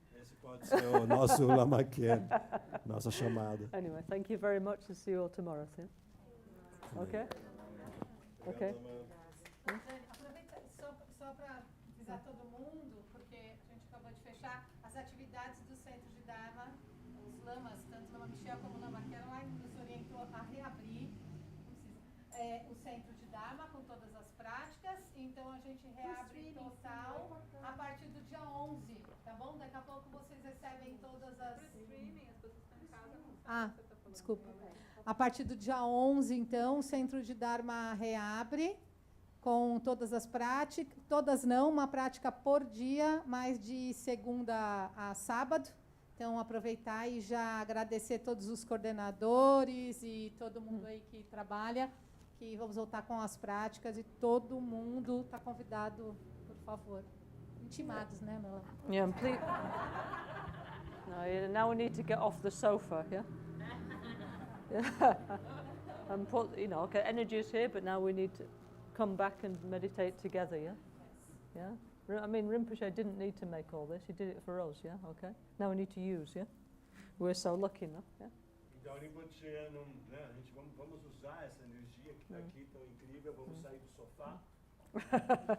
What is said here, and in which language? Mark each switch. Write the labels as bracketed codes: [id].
[pt] Esse pode ser o nosso Lama Kien, nossa chamada. [en] Anyway, thank you very much and see you all tomorrow. Yeah? Okay? Okay. [pt] Aproveita só para avisar todo mundo, porque a gente acabou de fechar as atividades do Centro de Dharma, os lamas, tanto Lama Michel como Lama Caroline, nos orientou a reabrir o Centro de Dharma com todas as práticas. Então a gente reabre total a partir do dia 11, tá bom? Daqui a pouco vocês recebem todas as... Ah, desculpa. A partir do dia 11, então, o Centro de Dharma reabre com todas as práticas, todas não, uma prática por dia, mas de segunda a sábado. Então, aproveitar e já agradecer todos os coordenadores e todo mundo aí que trabalha, que vamos voltar com as práticas e todo mundo está convidado, por favor. Intimados, né, Mela? [en] Yeah, please. No, now we need to get off the sofa, yeah? Yeah. And put, you know, okay, energy is here, but now we need to come back and meditate together, yeah? Yeah? I mean, Rinpoche didn't need to make all this, he did it for us, yeah? Okay? Now we need to use, yeah? We're so lucky, no? Yeah? [pt] Então, Rinpoche, né, a gente vamos usar essa energia que está aqui tão incrível, vamos sair do sofá.